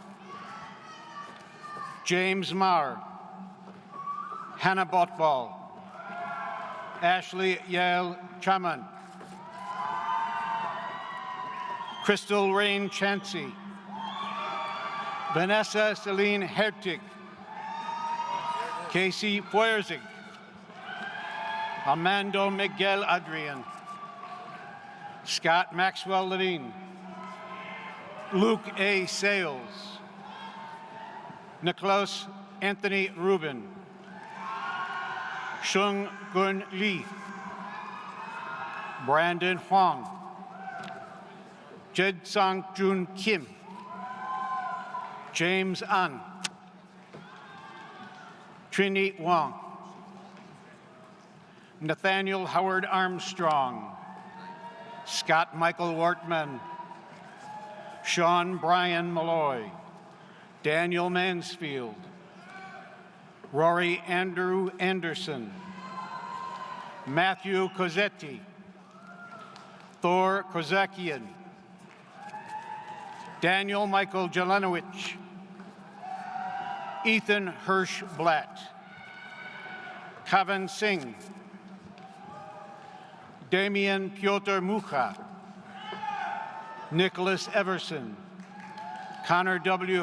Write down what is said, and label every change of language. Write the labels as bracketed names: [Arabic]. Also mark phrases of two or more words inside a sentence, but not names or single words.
[English] James Marr, Hannah Botball, Ashley Yale Chaman, Crystal Rain Chansey, Vanessa Celine Hertig, Casey Feuerzig, Armando Miguel Adrian, Scott Maxwell Levine, Luke A. Sales, Nicholas Anthony Rubin, Shung Gun Lee, Brandon Huang, Jed Sang Jun Kim, James An, Trini Wong, Nathaniel Howard Armstrong, Scott Michael Wortman, Sean Brian Malloy, Daniel Mansfield, Rory Andrew Anderson, Matthew Cosetti, Thor Kozakian, Daniel Michael Jelenowicz, Ethan Hirsch Blatt, Kavan Singh, Damian Piotr Mucha, Nicholas Everson, Connor W.